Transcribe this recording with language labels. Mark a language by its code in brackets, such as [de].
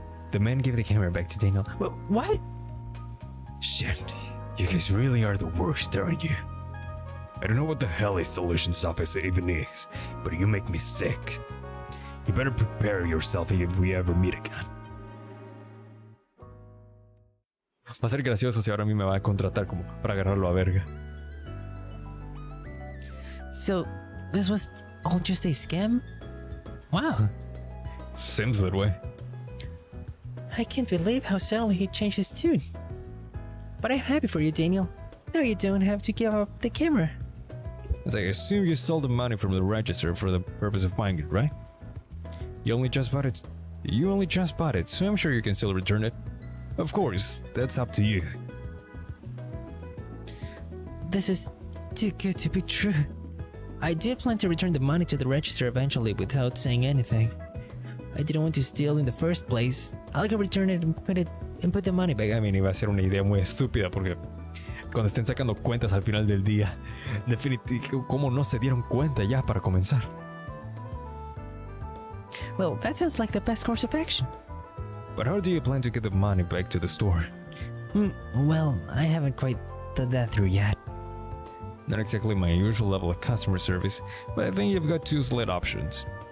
[en] The man gave the camera back to Daniel. What? Shit, you guys really are the worst, aren't you? I don't know what the hell a solutions officer even is, but you make me sick. You better prepare yourself if we ever meet again. [es] Va a ser gracioso si ahora a mí me va a contratar como para agarrarlo a verga. [en] So, this was all just a scam? Wow. Seems that way. I can't believe how suddenly he changed his tune. But I'm happy for you, Daniel. Now you don't have to give up the camera. As I assume you stole the money from the register for the purpose of buying it, right? You only just bought it, so I'm sure you can still return it. Of course, that's up to you. This is too good to be true. I did plan to return the money to the register eventually without saying anything. I didn't want to steal in the first place. I'll go return it and put the money back. I mean, [es] iba a ser una idea muy estúpida porque cuando estén sacando cuentas al final del día, definitivamente, ¿cómo no se dieron cuenta ya para comenzar? [en] Well, that sounds like the best course of action. But how do you plan to get the money back to the store? Well, I haven't quite thought that through yet. Not exactly my usual level of customer service, but I think you've got two slight options.